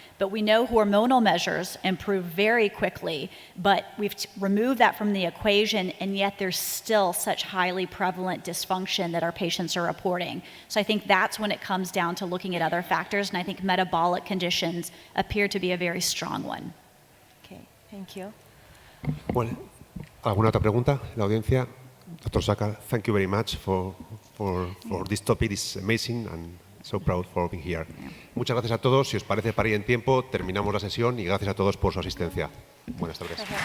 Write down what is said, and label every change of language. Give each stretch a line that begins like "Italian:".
English: But we know hormonal measures improve very quickly, but we've removed that from the equation, and yet there's still such highly prevalent dysfunction that our patients are reporting. So I think that's when it comes down to looking at other factors, and I think metabolic conditions appear to be a very strong one. Okay, thank you.
Spanish: Bueno, ¿alguna otra pregunta en la audiencia?
English: Dr. Sakar, thank you very much for this topic. It's amazing and so proud for being here.
Spanish: Muchas gracias a todos. Si os parece, para ir en tiempo, terminamos la sesión y gracias a todos por su asistencia. Buenas tardes.